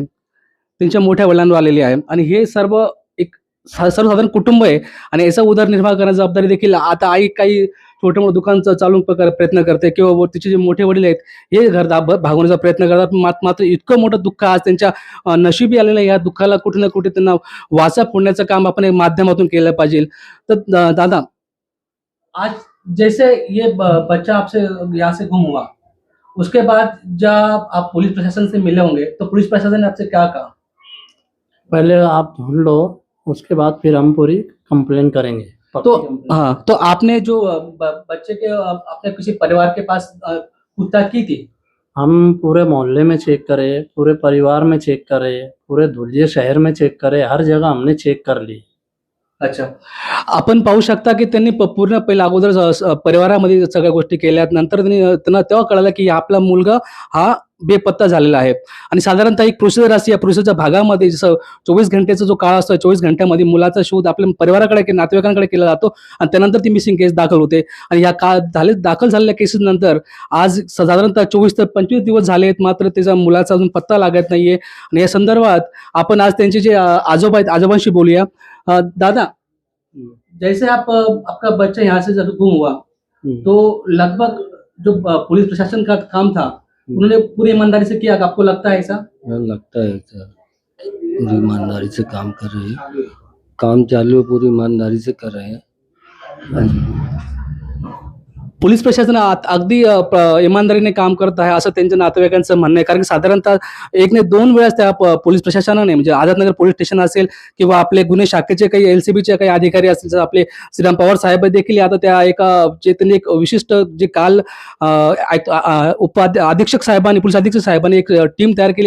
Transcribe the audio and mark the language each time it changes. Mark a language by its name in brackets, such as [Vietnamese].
[Marathi] त्यांच्या मोठ्या वडिलांवर आलेली आहे आणि हे सर्व एक सर्वसाधारण कुटुंब आहे आणि याचा उदरनिर्वाह करण्याची जबाबदारी देखील आता आई काही छोटं-मोठं दुकान चालवून प्रयत्न करते किंवा तिचे जे मोठे वडील आहेत, हे घर भागवण्याचा प्रयत्न करतात. मात्र इतकं मोठं दुःख आज त्यांच्या नशिबी आलेलं आहे. या दुःखाला कुठे ना कुठे त्यांना वाचा फोडण्याचं काम आपण एक माध्यमातून केलं पाहिजे. [Hindi] तर दादा, आज जैसे ये बच्चा आपसे यहाँ से गुम हुआ, उसके बाद जब आप पुलिस प्रशासन से मिले होंगे, तो पुलिस प्रशासन ने आपसे क्या कहा? पहले आप ढूंढ लो, उसके बाद फिर हम पूरी कंप्लेन करेंगे। तो हाँ, तो आपने जो बच्चे के अपने किसी परिवार के पास पूछताछ की थी? हम पूरे मोहल्ले में चेक करे, पूरे परिवार में चेक करे, पूरे धुलिया शहर में चेक करे, हर जगह हमने चेक कर ली। अच्छा. [Marathi] आपण पाहू शकता, की त्यांनी पूर्ण पहिला अगोदर परिवारामध्ये सगळ्या गोष्टी केल्यात. नंतर त्यांना तेव्हा कळालं, की आपला मुलगा हा बेपत्ता झालेला आहे आणि साधारणतः एक प्रोसिजर असते. या प्रोसिजरच्या भागामध्ये जसं 24 घंटेचा जो काळ असतो, 24 घंट्यामध्ये मुलाचा शोध आपल्या परिवाराकडे, नातेवाईकांकडे केला जातो आणि त्यानंतर ती मिसिंग केस दाखल होते आणि या दाखल झालेल्या केसेस नंतर आज साधारणतः 24 ते 25 दिवस झाले आहेत, मात्र त्याचा मुलाचा अजून पत्ता लागत नाहीये. आणि या संदर्भात आपण आज त्यांचे जे आजोबा आहेत, आजोबांशी बोलूया. [Hindi] दादा, जैसे आपका बच्चा यहाँ से जब गुम हुआ, तो लगभग जो पुलिस प्रशासन का काम था, उन्होंने पूरी ईमानदारी से किया, आपको लगता है ऐसा? लगता है सर, पूरी ईमानदारी से काम कर रहे हैं, काम चालू है, पूरी ईमानदारी से कर रहे हैं। [Marathi] पोलीस प्रशासन अगदी इमानदारीने काम करत आहे असं त्यांच्या नातेवाईकांचं म्हणणं आहे. कारण की साधारणतः 1 नाही 2 वेळेस त्या पोलीस प्रशासनाने म्हणजे आझादनगर पोलीस स्टेशन असेल किंवा आपले गुन्हे शाखेचे काही एलसीबीचे काही अधिकारी असतील, तर आपले श्रीराम पवार साहेब देखील आता त्या त्यांनी एक विशिष्ट जे काल अधीक्षक साहेबांनी, पोलीस अधीक्षक साहेबांनी एक टीम तयार केली.